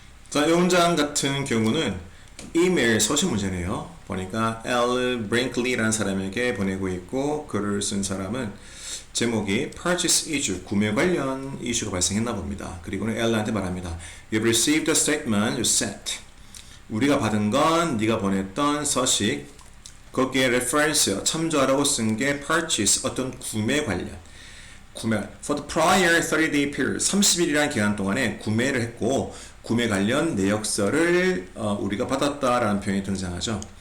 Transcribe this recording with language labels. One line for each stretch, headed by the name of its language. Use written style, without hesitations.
Korean: 자, 이 문장 같은 경우는 이메일 서식 문제네요. 보니까 L. Brinkley라는 사람에게 보내고 있고 글을 쓴 사람은 제목이 Purchase Issue, 구매 관련 이슈가 발생했나 봅니다. 그리고는 L한테 말합니다.
English: You've received a statement you sent.
Korean: 우리가 받은 건 네가 보냈던 서식, 거기에 reference, 참조하라고 쓴 게 purchase, 어떤 구매 관련. 구매,
English: for the prior 30-day period,
Korean: 30일이라는 기간 동안에 구매를 했고 구매 관련 내역서를 우리가 받았다라는 표현이 등장하죠.